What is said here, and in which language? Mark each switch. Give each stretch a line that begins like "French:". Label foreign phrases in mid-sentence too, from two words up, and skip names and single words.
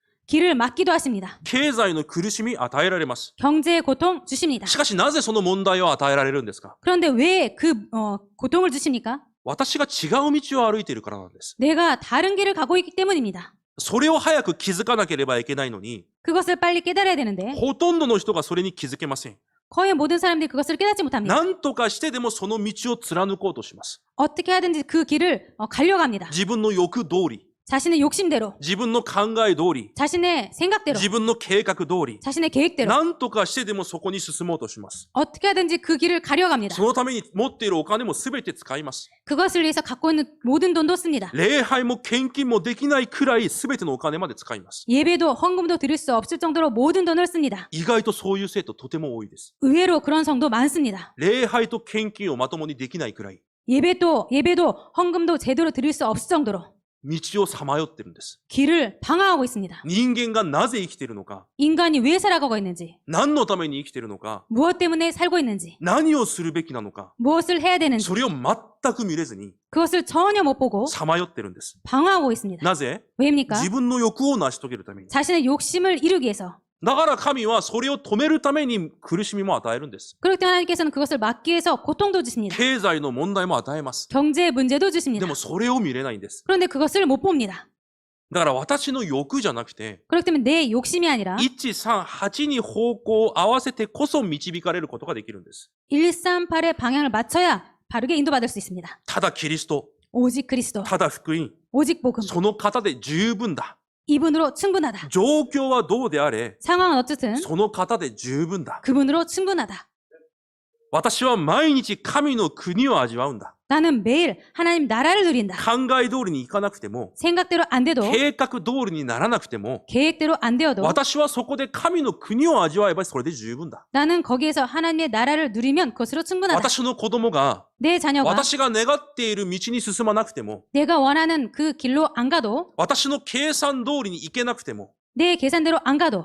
Korean: 길을 막기도 하십니다.
Japanese: 経済の苦しみ与えられます。
Korean: 경제의 고통 주십니다.
Japanese: しかしなぜその問題を与えられるんですか？
Korean: 그런데 왜 그 고통을 주십니까?
Japanese: 私が違う道を歩いているからなんです。
Korean: 내가 다른 길을 가고 있기 때문입니다.
Japanese: それを早く気づかなければいけないのに、
Korean: 그것을 빨리 깨달아야 되는데
Japanese: ほとんどの人がそれに気づけません。
Korean: 거의 모든 사람들이 그것을 깨닫지 못합니다.
Japanese: 何とかしてでもその道を貫こうとします。
Korean: 어떻게 하든지 그 길을 가려고 합니다.
Japanese: 自分の欲通り、
Korean: 자신의 욕심대로,
Japanese: 自分の考え通り、
Korean: 자신의 생각대로,
Japanese: 自分の計画通り、
Korean: 자신의 계획대로
Japanese: 何とかしてでもそこに進もうとします。
Korean: 어떻게 하든지 그 길을 가려고 합니다.
Japanese: そのために持っているお金も全て使います。
Korean: 그것을 위해서 갖고 있는 모든 돈도 씁니다.
Japanese: 礼拝も献金もできないくらい全てのお金まで使います。
Korean: 예배도 헌금도 드릴 수 없을 정도로 모든 돈을 씁니다.
Japanese: 意外とそういう生徒とても多いです。
Korean: 의외로 그런 성도 많습니다.
Japanese: 礼拝と献金をまともにできないくらい、
Korean: 예배도 헌금도 제대로 드릴 수 없을 정도로
Japanese: 道をさまよってるんです。
Korean: 길을 방황하고 있습니다.
Japanese: 人間がなぜ生きているのか、
Korean: 인간이 왜 살아가고 있는지,
Japanese: 何のために生きているのか、
Korean: 무엇 때문에 살고 있는지,
Japanese: 何をするべきなのか、
Korean: 무엇을 해야 되는지
Japanese: それを全く見れずに
Korean: 그것을 전혀 못 보고
Japanese: さまよってるんです。
Korean: 방황하고 있습니다.
Japanese: なぜ？
Korean: 왜입니까?
Japanese: 自分の欲を成し遂げるために。
Korean: 자신의 욕심을 이루기 위해서.
Japanese: だから神はそれを止めるために苦しみも与えるんです。
Korean: 그렇기 때문에 하나님께서는 그것을 막기 위해서 고통도 주십니다.
Japanese: 経済の問題も与えます。
Korean: 경제의 문제도
Japanese: で
Korean: 주십니다.
Japanese: もそれを見れないんです。
Korean: 그런데 그것을 못 봅니다.
Japanese: だから私の欲じゃなくて、
Korean: 그렇기 때문에 내 욕심이 아니라
Japanese: 138 に方向を合わせてこそ導かれることができるんです。
Korean: 138의 방향을 맞춰야 바르게 인도받을 수 있습니다.
Japanese: ただキリスト、
Korean: 오직 그리스도,
Japanese: ただ福音、
Korean: 오직 복음,
Japanese: その方で十分だ。
Korean: 이분으로 충분하다.
Japanese: 状況はどうであれ、
Korean: 상황은 어쨌든
Japanese: その方で十分だ。
Korean: 그분으로 충분하다.
Japanese: 私は毎日神の国を味わうんだ。
Korean: 나는 매일 하나님 나라를 누린다.
Japanese: 考え通りにいかなくても、
Korean: 생각대로 안 돼도
Japanese: 計画通りにならなくても、
Korean: 계획대로 안 되어도
Japanese: 私はそこで神の国を味わえばそれで十分だ。
Korean: 나는 거기에서 하나님의 나라를 누리면 그것으로 충분하다.
Japanese: 私の子供が、
Korean: 내 자녀가
Japanese: 私が願っている道に進まなくても、
Korean: 내가 원하는 그 길로 안 가도
Japanese: 私の計算通りに行けなくても、
Korean: 내 계산대로 안 가도